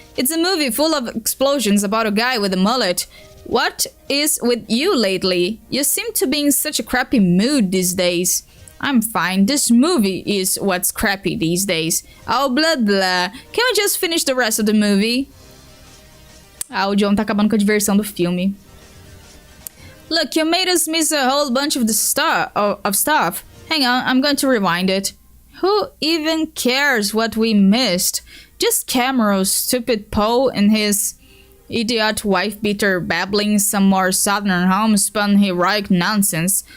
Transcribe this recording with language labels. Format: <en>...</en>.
<en>It's a movie full of explosions about a guy with a mullet. What is with you lately? You seem to be in such a crappy mood these days. I'm fine, this movie is what's crappy these days. Oh, blah blah. Can we just finish the rest of the movie?</en> <pt>Ah, o John tá acabando com a diversão do filme.</pt> <en>Look, you made us miss a whole bunch of the stuff. Hang on, I'm going to rewind it. Who even cares what we missed? Just Cameron's stupid Poe and his idiot wife-beater babbling some more Southern homespun heroic nonsense.</en>